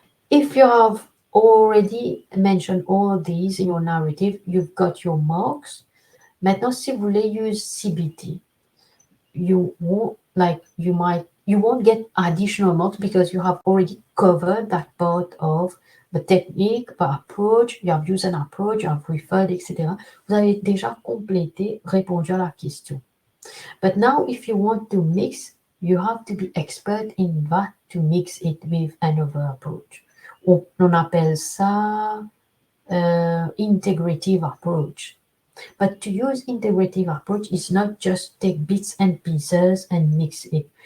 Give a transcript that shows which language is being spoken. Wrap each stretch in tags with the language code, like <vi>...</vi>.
<en>If you have already mentioned all these in your narrative, you've got your marks.</en> <fr>Maintenant, si vous voulez</fr> <en>use CBT, you might you won't get additional marks because you have already covered that part of the technique, the approach, you have used an approach, you have referred, etc.</en> <fr>Vous avez déjà complété, répondu à la question.</fr> <en>But now, if you want to mix, you have to be expert in that to mix it with another approach.</en> <fr>On appelle ça integrative approach.</fr> <en>But to use integrative approach is not just take bits and pieces and mix it.</en>